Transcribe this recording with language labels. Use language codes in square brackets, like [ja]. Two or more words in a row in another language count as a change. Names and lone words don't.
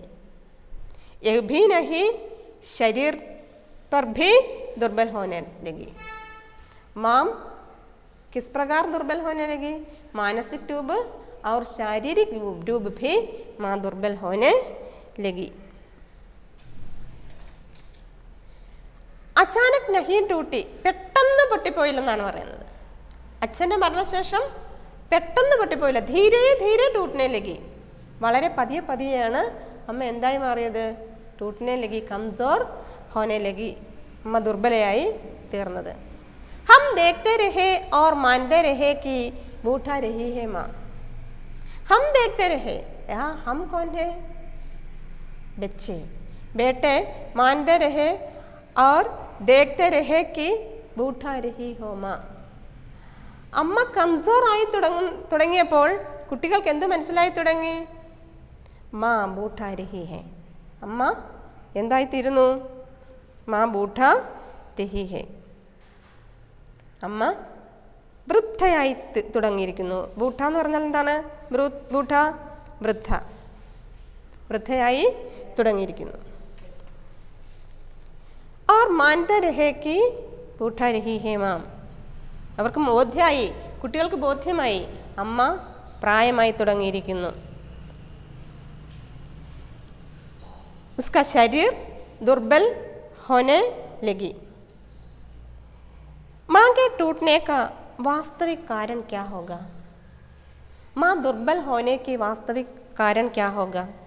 [hi] यह भी नहीं, शरीर पर भी दुर्बल होने लगी. माँ किस प्रकार दुर्बल होने लगी? मानसिक रूप और शारीरिक रूप भी माँ दुर्बल होने लगी. अचानक नहीं टूटी, [ml] പെട്ടെന്ന് പൊട്ടിപ്പോയില്ലെന്നാണ് പറയുന്നത്. അച്ഛൻ്റെ മരണശേഷം പെട്ടെന്ന് പൊട്ടിപ്പോയില്ല. [hi] धीरे धीरे टूटने लगी, [ml] വളരെ പതിയെ പതിയെയാണ് അമ്മ എന്തായി മാറിയത്? [hi] टूटने लगी, कमज़ोर होने लगी, [ml] അമ്മ ദുർബലയായി തീർന്നത്. [hi] हम देखते रहे और मानते रहे कि बूढ़ा रही है माँ. हम देखते रहे, यहाँ हम कौन है? बच्चे, बेटे मानते रहे और देखते रहे कि बूढ़ा रही हो माँ. [ml] അമ്മ കംസോറായി തുടങ്ങിയപ്പോൾ കുട്ടികൾക്ക് എന്ത് മനസ്സിലായി തുടങ്ങി? [hi] माँ बूढ़ा रही है, [ml] അമ്മ എന്തായിത്തീരുന്നു? [hi] माँ बूढ़ा रही है, [ml] അമ്മ വൃദ്ധയായി തുടങ്ങിയിരിക്കുന്നു. ബൂഠ എന്ന് പറഞ്ഞാൽ എന്താണ്? ബൂഠ, വൃദ്ധ, വൃദ്ധയായി തുടങ്ങിയിരിക്കുന്നു. [hi] और मानते रहे कि बूढ़ा रही है माँ. [ml] അവർക്ക് ബോധ്യമായി, കുട്ടികൾക്ക് ബോധ്യമായി അമ്മ പ്രായമായി തുടങ്ങിയിരിക്കുന്നു. [hi] उसका शरीर दुर्बल होने लगी. माँ के टूटने का वास्तविक कारण क्या होगा? माँ दुर्बल होने की वास्तविक कारण क्या होगा?